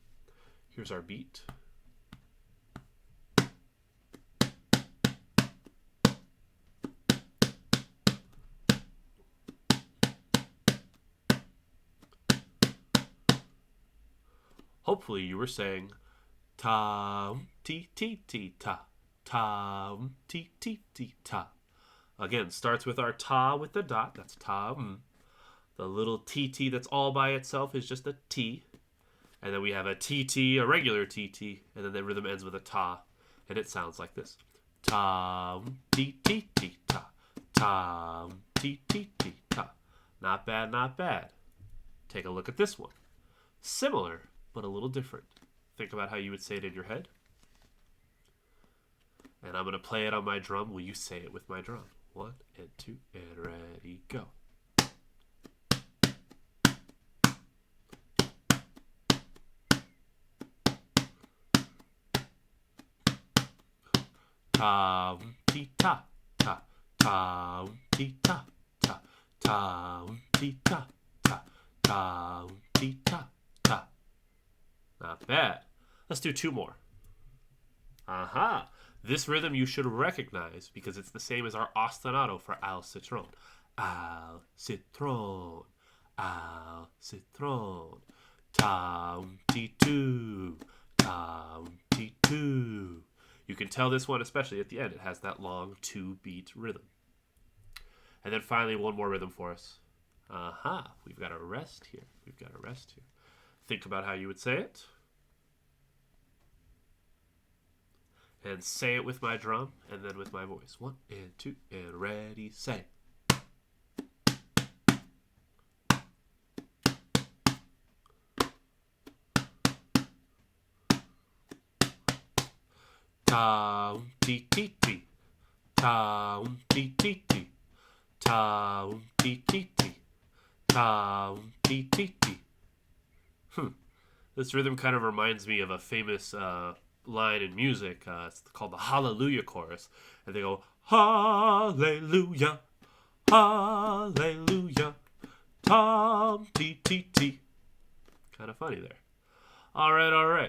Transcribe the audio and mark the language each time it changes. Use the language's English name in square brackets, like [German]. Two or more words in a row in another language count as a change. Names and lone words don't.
[English] Here's our beat. Hopefully you were saying tam-ti-ti-ti-ta, tam-ti-ti-ti-ta. Again, starts with our ta with the dot, that's tam. The little tt that's all by itself is just a t. And then we have a tt, a regular tt, and then the rhythm ends with a ta, and it sounds like this. Tam-ti-ti-ti-ta, tam-ti-ti-ti-ta. Not bad, not bad. Take a look at this one. Similar, but a little different. Think about how you would say it in your head. And I'm going to play it on my drum. Will you say it with my drum? 1 and 2 and ready, go. Tam-ti-ta, ta, tam-ti-ta, ta, tam-ti-ta, ta, tam-ti-ta, ta. Not bad. Let's do 2 more. Aha! This rhythm you should recognize because it's the same as our ostinato for al citron. Al citron, al citron. Tam-ti two, tam-ti two. You can tell this one, especially at the end, it has that long 2-beat rhythm. And then finally, one more rhythm for us. Aha, we've got a rest here. We've got a rest here. Think about how you would say it. And say it with my drum and then with my voice. 1 and 2 and ready, say. Tam-ti-ti-ti, tam-ti-ti-ti, tam-ti-ti-ti, tam-ti-ti-ti. This rhythm kind of reminds me of a famous line in music. It's called the Hallelujah Chorus. And they go, Hallelujah, Hallelujah, Tam-ti-ti-ti. Kind of funny there. All right.